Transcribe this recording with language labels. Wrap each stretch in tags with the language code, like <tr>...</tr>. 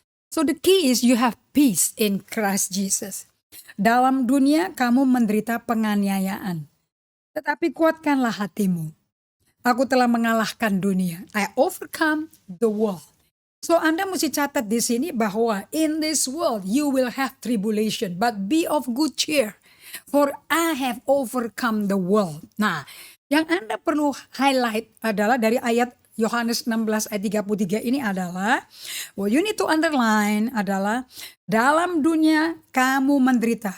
<en>So the key is you have peace in Christ Jesus.</en> <id>Dalam dunia kamu menderita penganiayaan, tetapi kuatkanlah hatimu. Aku telah mengalahkan dunia.</id> <en>I overcome the world.</en> <id>So Anda mesti catat di sini bahwa</id> <en>in this world you will have tribulation, but be of good cheer, for I have overcome the world.</en> <id>Nah, yang Anda perlu highlight adalah dari ayat Yohanes 16 ayat 33 ini adalah,</id> <en>what you need to underline</en> <id>adalah dalam dunia kamu menderita.</id>